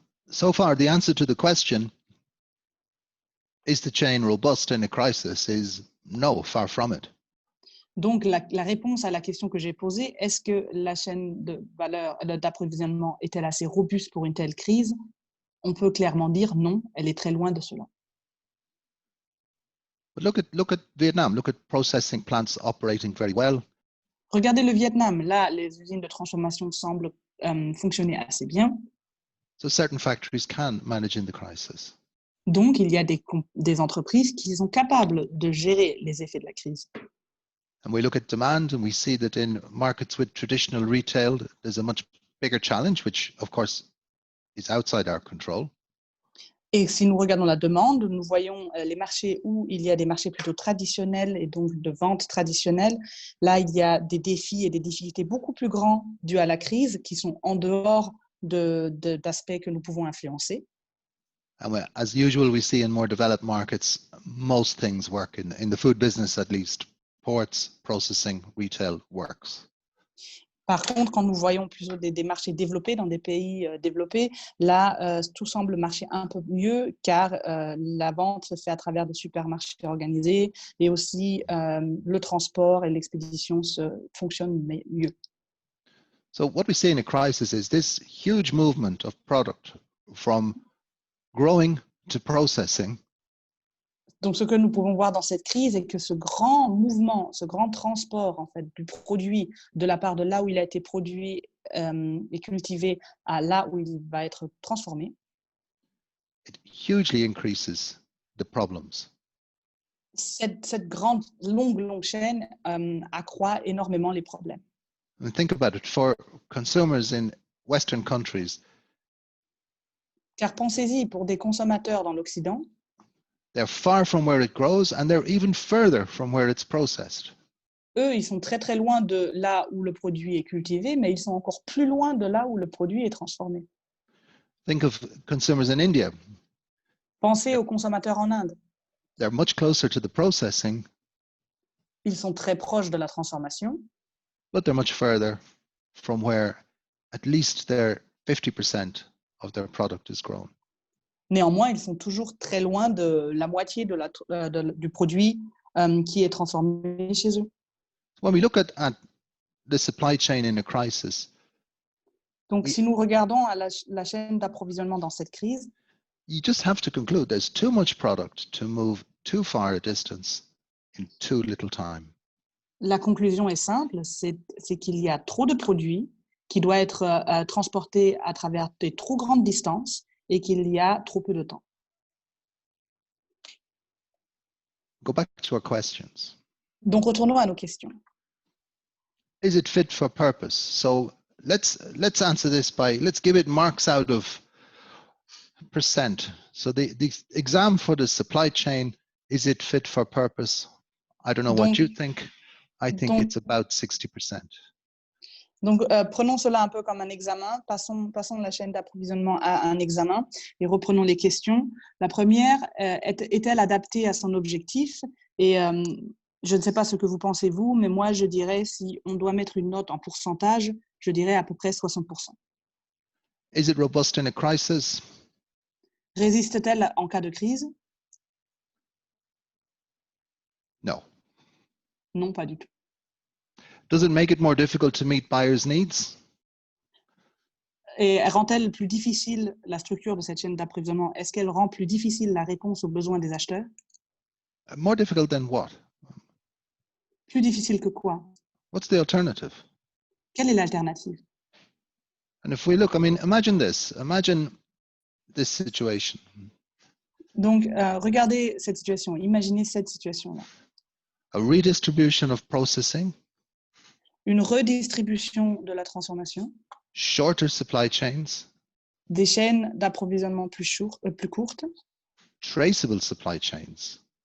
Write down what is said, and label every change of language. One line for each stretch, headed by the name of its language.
English: So far, the answer to the question, is the chain robust in a crisis, is no, far from it.
French: Donc, la réponse à la question que j'ai posée, est-ce que la chaîne de valeur d'approvisionnement est-elle assez robuste pour une telle crise? On peut clairement dire non, elle est très loin de cela.
English: But look at Vietnam. Look at processing plants operating very well.
French: Regardez le Vietnam. Là, les usines de transformation semblent fonctionner assez bien.
English: So certain factories can manage in the crisis.
French: Donc, il y a des entreprises qui sont capables de gérer les effets de la crise.
English: And we look at demand and we see that in markets with traditional retail, there's a much bigger challenge, which of course is outside our control.
French: Et si nous regardons la demande, nous voyons les marchés où il y a des marchés plutôt traditionnels et donc de vente traditionnelle. Là, il y a des défis et des difficultés beaucoup plus grands dus à la crise qui sont en dehors d'aspects que nous pouvons influencer.
English: And as usual, we see in more developed markets, most things work in the food business, at least. Ports, processing, retail works.
French: Par contre, quand nous voyons plutôt des marchés développés dans des pays développés, là, tout semble marcher un peu mieux car la vente se fait à travers des supermarchés organisés et aussi le transport et l'expédition fonctionnent mieux.
English: So what we see in a crisis is this huge movement of product from growing to processing.
French: Donc, ce que nous pouvons voir dans cette crise est que ce grand mouvement, ce grand transport en fait, du produit de la part de là où il a été produit et cultivé à là où il va être transformé,
English: It hugely increases the problems.
French: cette grande, longue chaîne accroît énormément les problèmes.
English: And think about it, for consumers in Western countries,
French: Car pensez-y, pour des consommateurs dans l'Occident,
English: they're far from where it grows and they're even further from where it's processed.
French: eux, ils sont très très loin de là où le produit est cultivé, mais ils sont encore plus loin de là où le produit est transformé.
English: Think of consumers in India.
French: Pensez aux consommateurs en Inde.
English: They're much closer to the processing,
French: Ils sont très proches de la transformation,
English: but they're much further from where at least their 50% of their product is grown.
French: néanmoins, ils sont toujours très loin de la moitié du produit qui est transformé chez eux.
English: When we look at the supply chain in a crisis,
French: Donc, si nous regardons à la chaîne d'approvisionnement dans cette crise,
English: you just have to conclude there's too much product to move too far a distance in too little time.
French: la conclusion est simple, c'est qu'il y a trop de produits qui doivent être transportés à travers des trop grandes distances et qu'il y a trop peu de temps.
English: Go back to our questions.
French: Donc, retournons à nos questions.
English: Is it fit for purpose? So let's answer this by, let's give it marks out of percent. So the exam for the supply chain, is it fit for purpose? I don't know what you think. I think it's about 60%.
French: Donc, prenons cela un peu comme un examen. Passons la chaîne d'approvisionnement à un examen et reprenons les questions. La première, est-elle adaptée à son objectif? Et je ne sais pas ce que vous pensez, vous, mais moi, je dirais, si on doit mettre une note en pourcentage, je dirais à peu près 60%.
English: Is it robust in a crisis?
French: Résiste-t-elle en cas de crise?
English: No.
French: Non, pas du tout.
English: Does it make it more difficult to meet buyers' needs?
French: Et rend-elle plus difficile la structure de cette chaîne d'approvisionnement? Est-ce qu'elle rend plus difficile la réponse aux besoins des acheteurs?
English: More difficult than what?
French: Plus difficile que quoi?
English: What's the alternative?
French: Quelle est l'alternative?
English: And if we look, I mean, imagine this situation.
French: Donc, regardez cette situation, imaginez cette situation-là.
English: A redistribution of processing,
French: Une redistribution de la transformation,
English: shorter supply chains,
French: des chaînes d'approvisionnement plus courtes,
English: traceable supply chains,